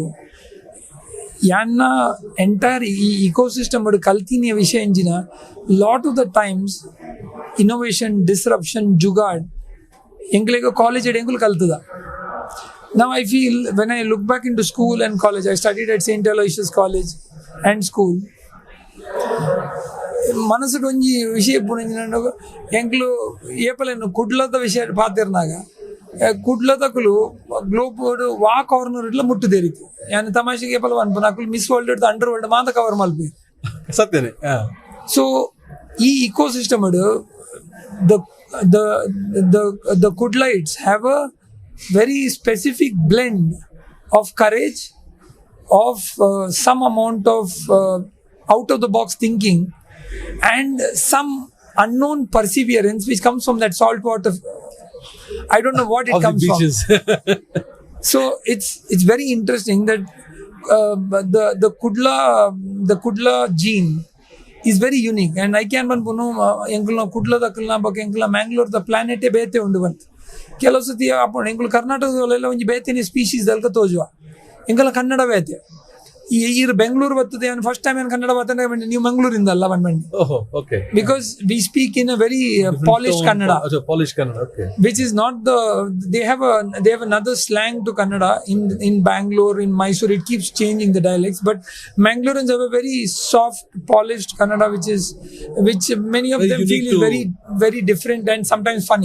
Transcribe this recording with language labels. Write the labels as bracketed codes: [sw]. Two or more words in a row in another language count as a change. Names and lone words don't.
[tcy] Yanna [en] entire ecosystem [tcy] odu kaltiniya vishayanjina [en] lot of the times innovation, disruption, [tcy] jugad engulega college engul kaltuda. [en] Now I feel when I look back into school and college, I studied at St. Aloysius College and school. [tcy] ಮನಸ್ಸಿಗೆ ಒಂಜಿ ವಿಷಯ ಪುಣಂಜಿನ ಎಂಕ್ಲು ಏಪಲೇನು ಕುಡ್ಲದ ವಿಷಯ ಪಾತಿರ್ನಾಗ ಕುಡ್ಲದಕುಲು ಗ್ಲೋಬ್ ವಾ ಕಾರ್ನರ್ ಇಟ್ಲ ಮುಟ್ಟುದೇರಿತು ಯಾನ್ ತಮಾಷೆಗೆ ಏಪಲ ಅನ್ಪು ನಕುಲು [en] miss world under world [tcy] ಮಾತ ಕವರ್ ಮಲ್ಪಿ ಸತ್ಯನೇ. [en] ಸೊ ಈ ಇಕೋಸಿಸ್ಟಮ್ the Kudlites have a very specific blend of courage, of some amount of out of the box thinking, and some unknown perseverance which comes from that salt water. I don't know what it comes from. So it's very interesting that the Kudla gene is very unique, and I can Kudla the Kulna [tcy] Bakengla Mangalore the planet e bete unduvant ಕೆಲವಸತಿ ಅಪ್ಪ ಎಂಗಳು [kn] ಕರ್ನಾಟಕದಲ್ಲೆಲ್ಲ ಒಂದು ಬೇತಿನ ಸ್ಪೀಶೀಸ್ ದಲ್ಕ ತೋಜುವ ಎಂಗೆಲ್ಲ ಕನ್ನಡ ಬೇತೆ ಈ ಬೆಂಗಳೂರು ಬರ್ತದೆ [en] first time [kn] ಏನು ಕನ್ನಡ ಬರ್ತದೆ ನೀವು ಮಂಗಳೂರಿಂದ ಅಲ್ಲ ಬಂದ್ಬಂಡಿ [en] because we speak in a very polished Kannada which is not they have another slang to Kannada in Bangalore, in Mysore. It keeps changing the dialects, but Mangaloreans have a very soft, polished Kannada which many of them feel is very, very different and sometimes funny.